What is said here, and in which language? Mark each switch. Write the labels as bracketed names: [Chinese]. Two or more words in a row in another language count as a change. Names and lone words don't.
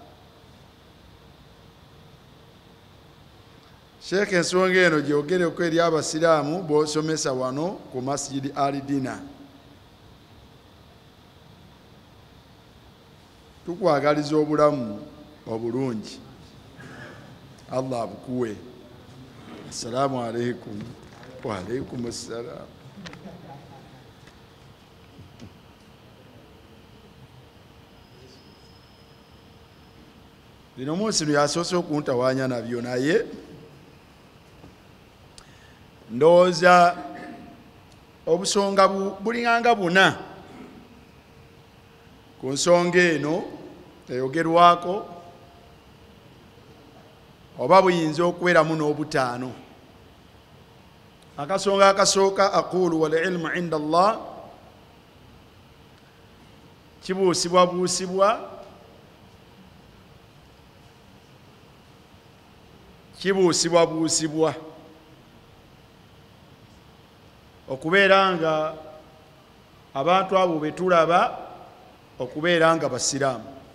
[Ganda] Sheikh ensonga eno gyogereko eri abasiraamu bw'osomesa wano ku Masjid Al-Dina. Tukwagaliza obulamu obulungi, Allah abukuwe. [Arabic] Assalamu alaikum. Wa alaikum assalam. [Ganda] Bino munsi yasoose okuntawaanya nabyo, naye ndowooza obusonga bulinganga buna ku nsonga eno eyogerwako, oba buyinza okuweramu n'obutaano. Akasonga akasooka [Arabic] aqulu wal ilmu inda Allah, [Ganda] kibuusibwa okubeera nga abantu abo betulaba okubeera nga basiraamu.